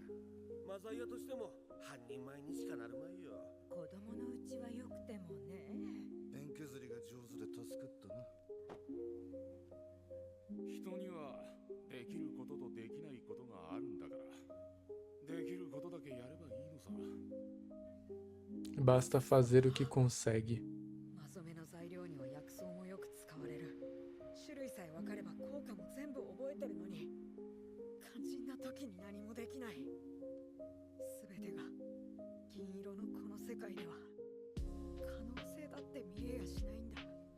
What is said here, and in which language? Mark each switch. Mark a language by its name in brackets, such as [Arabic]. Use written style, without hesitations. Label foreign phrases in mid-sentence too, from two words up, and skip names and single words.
[Japanese] マザイアとしても半人前にしかなるまいよ。子供のうちはよくてもね。ペン削りが上手で助かったな。人にはできることとできないことがあるんだから、できることだけやればいいのさ。 [Portuguese] Basta fazer o que consegue. [Japanese] マ染めの材料には薬草もよく使われる。種類さえ分かれば効果も全部覚えてるのに、肝心な時に何もできない。全てが銀色のこの世界では可能性だって見えやしないんだ。